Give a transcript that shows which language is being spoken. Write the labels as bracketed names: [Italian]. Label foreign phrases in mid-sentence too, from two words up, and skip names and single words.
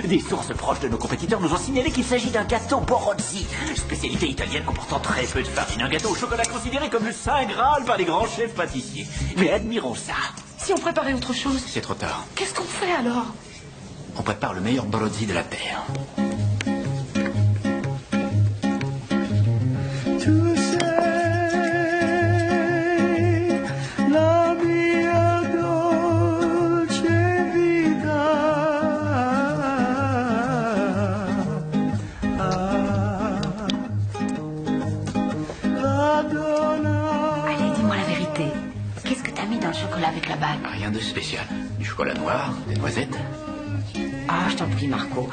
[French] Des sources proches de nos compétiteurs nous ont signalé qu'il s'agit d'un gâteau Borozzi, spécialité italienne comportant très peu de farine. Un gâteau au chocolat considéré comme le saint graal par les grands chefs pâtissiers. Mais admirons ça. Si on préparait autre chose, C'est trop tard. qu'est-ce qu'on fait alors? On prépare le meilleur Borozzi de la terre. [Italian] Tu sei la mia dolce vita. [French] Allez, dis-moi la vérité. Qu'est-ce que t'as mis dans le chocolat avec la bague? Rien de spécial. Du chocolat noir, des noisettes. Ah, je t'en prie, Marco.